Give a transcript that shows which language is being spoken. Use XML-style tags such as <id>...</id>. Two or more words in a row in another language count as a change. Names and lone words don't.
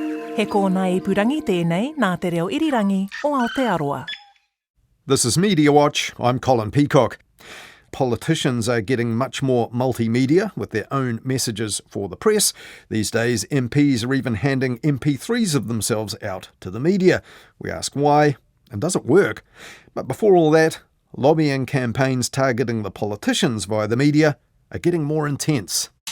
<mi>He kōna ipurangi tēnei nā te reo irirangi o Aotearoa.</mi> <en>This is Mediawatch. I'm Colin Peacock. Politicians are getting much more multimedia with their own messages for the press. These days, MPs are even handing MP3s of themselves out to the media. We ask why, and does it work? But before all that, lobbying campaigns targeting the politicians via the media are getting more intense.</en>